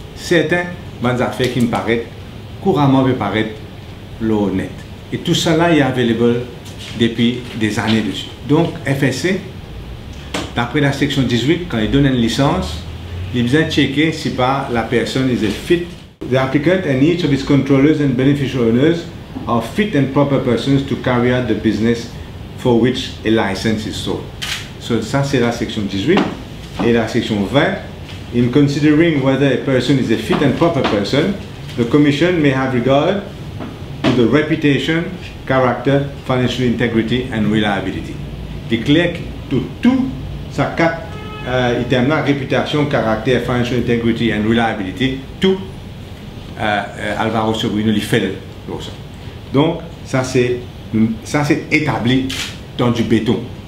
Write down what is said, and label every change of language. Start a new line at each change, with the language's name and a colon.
French: Certains bonnes affaires qui me paraissent couramment me paraître l'honnête. Et tout ça là est available depuis des années dessus. Donc FSC, d'après la section 18, quand il donne une licence, il vient checker si pas la personne est fit.
English: The applicant and each of its controllers and beneficial owners are fit and proper persons to carry out the business for which a license is sold.
French: So ça c'est la section 18. Et la section 20,
English: in considering whether a person is a fit and proper person, the Commission may have regard to the reputation, character, financial integrity and reliability.
French: Il est clair que tout ça quatre items là, réputation, caractère,
English: financial integrity and reliability,
French: tout Alvaro Sobrino lui fait ça. Donc ça c'est établi dans du béton.